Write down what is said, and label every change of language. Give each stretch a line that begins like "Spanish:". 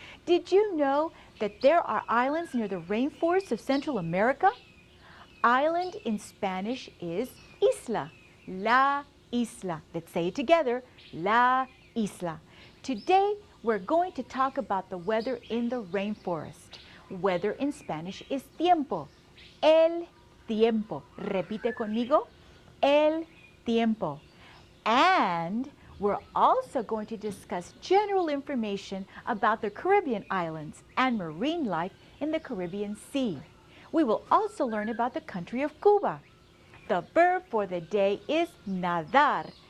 English: Did you know that there are islands near the rainforests of Central America? Island in Spanish is isla, la isla. Let's say it together, la isla. Today, we're going to talk about the weather in the rainforest. Weather in Spanish is tiempo, el tiempo.
Spanish: Repite conmigo, el tiempo.
English: And we're also going to discuss general information about the Caribbean islands and marine life in the Caribbean Sea. We will also learn about the country of Cuba. The verb for the day is nadar.